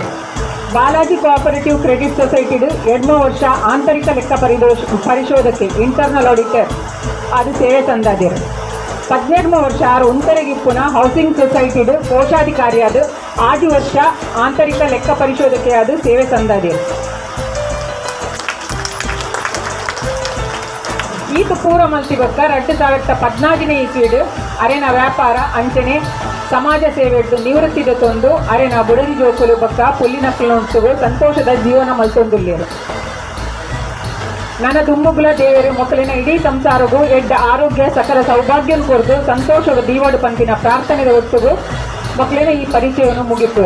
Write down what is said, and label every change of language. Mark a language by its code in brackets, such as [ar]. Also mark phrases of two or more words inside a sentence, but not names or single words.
[tcy] ಬಾಲಾಜಿ ಕೋಆಪರೇಟಿವ್ ಕ್ರೆಡಿಟ್ ಸೊಸೈಟಿದು 2 ವರ್ಷ ಆಂತರಿಕ ಲೆಕ್ಕ ಪರಿಶೋಧಕ್ಕೆ [en] internal auditor [tcy] ಅದು ಸೇವೆ ತಂದಾದಿರು. 17 ವರ್ಷ ಉಂತರೆಗಿಪ್ಪುನ [en] housing societyದು [tcy] ಕೋಶಾಧಿಕಾರಿ ಅದು 6 ವರ್ಷ ಆಂತರಿಕ ಲೆಕ್ಕ ಪರಿಶೋಧಕ್ಕೆ ಅದು ಸೇವೆ ತಂದಾದಿರು. ಈತ ಪೂರ್ವ ಮಲ್ತಿ ಬೊಕ್ಕ 2014 ಇಸ್ವಿಡು ಅರೆನ ವ್ಯಾಪಾರ ಅಂಚನೆ ಸಮಾಜ ಸೇವೆ ನಿವೃತ್ತಿದ ತೊಂದು ಅರೆನ ಬುಡದಿ ಜೋಕುಲು ಬೊಕ್ಕ ಪುಲ್ಲಿನಕ್ಕಲೊಂಟುಗು ಸಂತೋಷದ ಜೀವನ ಮಲ್ತೊಂದುಲ್ಲೇರು. ನನ್ನ ದುಂಬುಗುಲ ದೇವರು ಮಕ್ಕಳಿನ ಇಡೀ ಸಂಸಾರಗೂ ಎಡ್ಡ ಆರೋಗ್ಯ ಸಕಲ ಸೌಭಾಗ್ಯನ ಕೊರದು ಸಂತೋಷದ ದೀವಾಡು ಪಂಪಿನ ಪ್ರಾರ್ಥನೆದ ಒಟ್ಟುಗು ಮಕ್ಕಳಿನ [kn] ಈ ಪರಿಚಯವನ್ನು ಮುಗಿಸುವೆ.